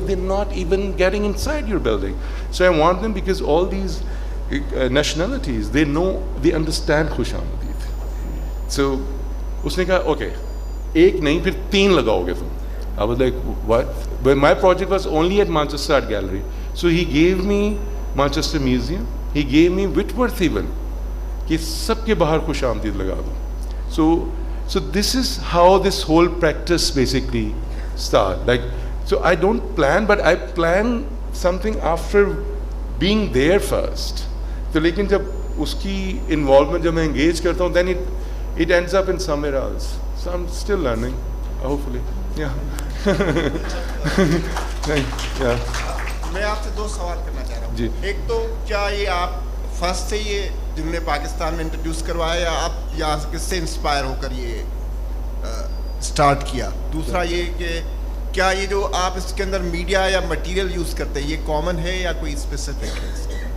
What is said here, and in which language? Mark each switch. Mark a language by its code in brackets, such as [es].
[en] They're not even getting inside your building. So I want them because all these nationalities, they know, they understand Khush Amdeed. [ur] So usne kaha, okay, ek nahi, phir 3 lagaoge tum. [en] I was like, what? But my project was only at Manchester Art Gallery. So he gave me Manchester Museum. He gave me Whitworth even, [ur] کہ سب کے باہر خوش آمدید لگا دو. [en] So this is how this whole practice basically start. Like, so I don't plan, but I plan something after being there first. [ur] تو لیکن جب اس کی involvement جب میں engage کرتا ہوں, [en] then it ends up in somewhere else. So I'm still learning, hopefully. Yeah. Yeah. [ur] میں آپ سے 2 سوال کرنا چاہ رہا ہوں. جی. ایک تو کیا یہ آپ فرسٹ سے یہ جنہوں نے پاکستان میں انٹروڈیوس کروایا یا آپ یہاں کس سے انسپائر ہو کر یہ اسٹارٹ کیا؟ دوسرا یہ کہ کیا یہ جو آپ اس کے اندر میڈیا یا مٹیریل یوز کرتے ہیں یہ کامن ہے یا کوئی اسپیسیفک ہے اس کے؟